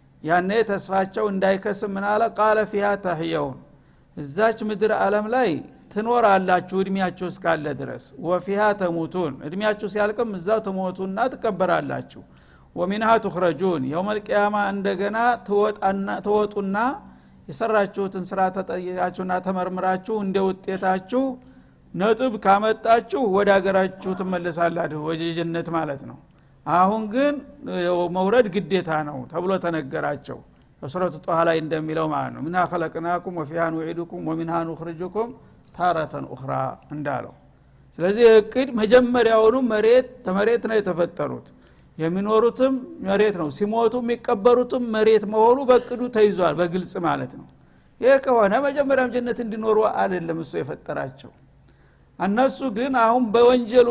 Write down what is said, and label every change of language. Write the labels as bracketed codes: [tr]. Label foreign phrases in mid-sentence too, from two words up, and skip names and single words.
[am] ያኔ ተስፋቸው እንዳይከስም ምን አለ [ar] قال فيها تحيون [am] እዛች ምድር ዓለም ላይ ትኖራላችሁ እድሜያችሁ እስካለ ድረስ [ar] وفيها تموتون [am] እድሜያችሁ ሲያልቅም እዛው ትሞቱና ትቀበራላችሁ [ar] ومنها تخرجون يوم القيامه [am] እንደገና ተወጡና የሰራችሁትን ስራ ተጠይቃችሁና ተመርምራችሁ እንደ ውጤታችሁ ነጥብ ካመጣችሁ ወደ ሀገራችሁ ትመለሳላችሁ ወደ ጀነት ማለት ነው አሁን ግን መውረድ ግዴታ ነው ተብሎ ተነገራቸው ሱረቱ ጧሃ ላይ እንደሚለው ማለት ነው [ar] منها خلقناكم وفيها نعيدكم ومنها نخرجكم تارة أخرى [am] እንዳለው ስለዚህ እቅድ መጀመሪያውኑ መሬት ነው የተፈጠሩት የሚኖሩትም መሬት ነው ሲሞቱ የሚቀበሩትም መሬት መሆኑ በእቅዱ ተይዟል በግልጽ ማለት ነው ይሄ ከሆነ መጀመሪያም ጀነት እንዲኖሩ አይደለም እሱ የፈጠራቸው እነሱ ግን አሁን በወንጀሉ